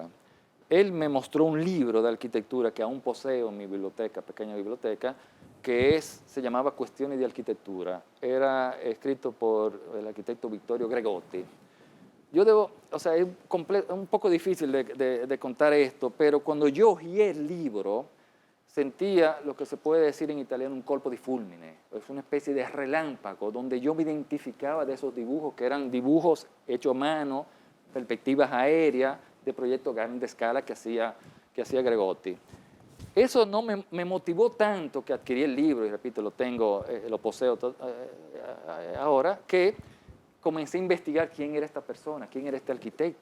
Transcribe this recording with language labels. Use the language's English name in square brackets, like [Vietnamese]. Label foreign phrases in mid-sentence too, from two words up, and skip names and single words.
[Spanish] Él me mostró un libro de arquitectura que aún poseo en mi biblioteca, pequeña biblioteca, que se llamaba Cuestiones de Arquitectura. Era escrito por el arquitecto Vittorio Gregotti. O sea, es un poco difícil de contar esto, pero cuando yo oí el libro, sentía lo que se puede decir en italiano un [Italian] colpo di fulmine. [Spanish] Es una especie de relámpago donde yo me identificaba de esos dibujos, que eran dibujos hechos a mano, perspectivas aéreas, de proyectos a grande escala que hacía Gregotti. Eso no me motivó tanto que adquirí el libro, y repito, lo poseo ahora, que comencé a investigar quién era esta persona, quién era este arquitecto.